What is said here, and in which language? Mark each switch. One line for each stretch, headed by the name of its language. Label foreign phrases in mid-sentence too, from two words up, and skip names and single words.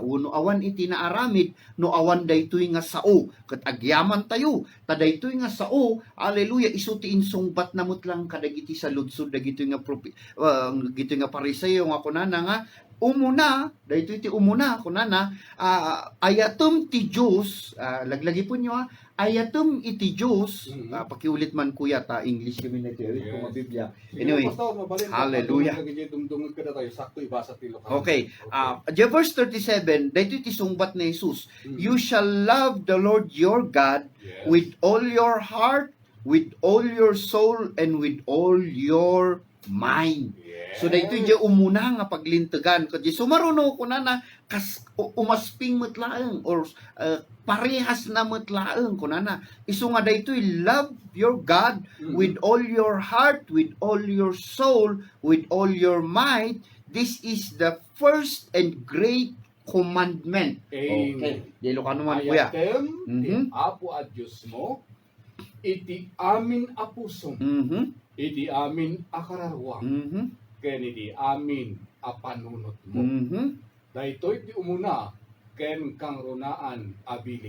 Iloko: no awan iti naaramid no awan daytoy nga sao ket agyaman tayo ta daytoy nga sao haleluya isu ti insungbat na lang kadagiti sa ludsod dagitoy nga gitoy nga Pariseo nga kunana nga umuna daytoy ti umuna kunana ayatom ti Dios laglagi po nyo ayatom iti Diyos, pakiulit man kuya, ta English kami na ito, kung Biblia.
English: Anyway, hallelujah. Okay, verse 37,
Iloko: dito iti sungbat na Jesus,
English: you shall love the Lord your God with all your heart, with all your soul, and with all your mind.
Iloko: So dito yung umuna nga paglintagan ko di sumaruno ko na umasping matlaeng or parehas na matlaeng ko na isu nga dito
English: love your God with all your heart, with all your soul, with all your might. This is the first and great commandment.
Iloko: Okay. Dilo ka naman kuya. Ayatem apo at Diyos mo iti amin apusom. Iti amin akararwang. Ken iti amin apanunot mo. Daytoy ti umuna ken kang runaan abilin.